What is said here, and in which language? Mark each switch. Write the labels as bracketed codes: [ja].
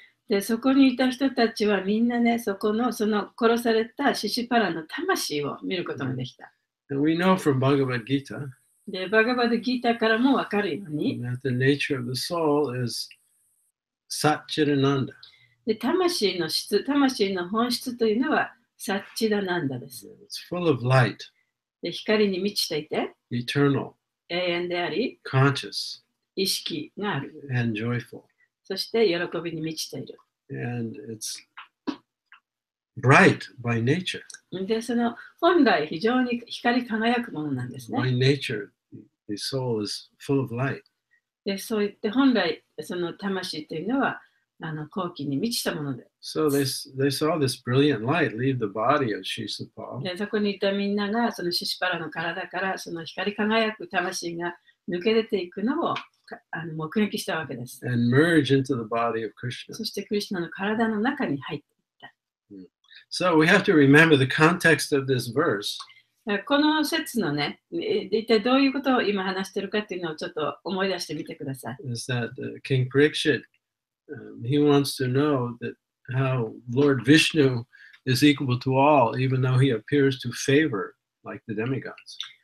[ja] で、そこにいた人たちはみんなね、その殺されたシシュパラの魂を見ることができた。 [en] And we know from Bhagavad Gita [ja] で、バガバドギータからもわかるように、 [en] that the nature of the soul is Satchidananda. [ja] で、魂の本質というのはサッチダナンダです。 [en] It's full of light, [ja] で、光に満ちていて、 [en] eternal, [ja] 永遠であり、 [en] conscious, [ja] 意識がある。 [en] and joyful. [ja] そして喜びに満ちている。 [en] And it's bright by nature. [ja] で、本来非常に光り輝くものなんですね。 [en] By nature, the soul is full of light. [ja] で、そう言って本来その魂というのは好奇に満ちたもので。 [en] So they saw this brilliant light leave the body of Shisupala. [ja] で、そこにいたみんながそのシシュパラの体からその光り輝く魂が抜け出ていくのを目撃したわけです。 [en] And merge into the body of Krishna. [ja] そしてクリシュナの体の中に入っていった。 [en] So we have to remember the context of this verse. [ja] この説のね、一体どういうことを今話しているかっていうのをちょっと思い出してみてください。 [en] Is that King Parikshit, he wants to know that how Lord Vishnu is equal to all, even though he appears to favor like the demigods.